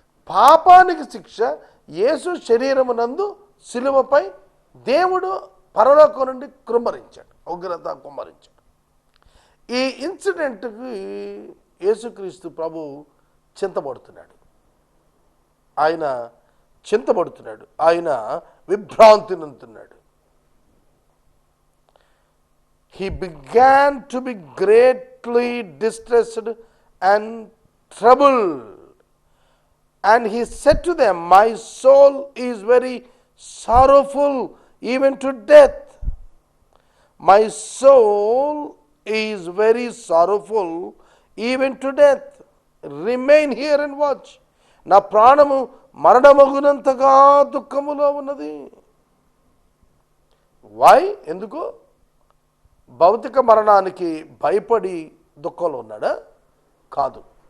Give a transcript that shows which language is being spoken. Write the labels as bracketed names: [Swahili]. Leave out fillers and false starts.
[Telugu] పాపానికి శిక్ష యేసు శరీరమునందు శిలువపై దేవుడు పరలోకం నుండి కుమ్మరించాడు, ఉగ్రత కుమ్మరించాడు. ఈ ఇన్సిడెంట్కి యేసుక్రీస్తు ప్రభు చింతపడుతున్నాడు, ఆయన చింతపడుతున్నాడు, ఆయన విభ్రాంతి నొందుతున్నాడు. [English] He began to be greatly distressed and troubled. And he said to them, my soul is very sorrowful, even to death. My soul is very sorrowful, even to death. Remain here and watch. [Telugu] నా ప్రాణము మరణమగునంతగా దుఃఖములో ఉన్నది. [English] Why? [Telugu] ఎందుకు? భౌతిక మరణానికి భయపడి దుఃఖంలో ఉన్నాడా? కాదు.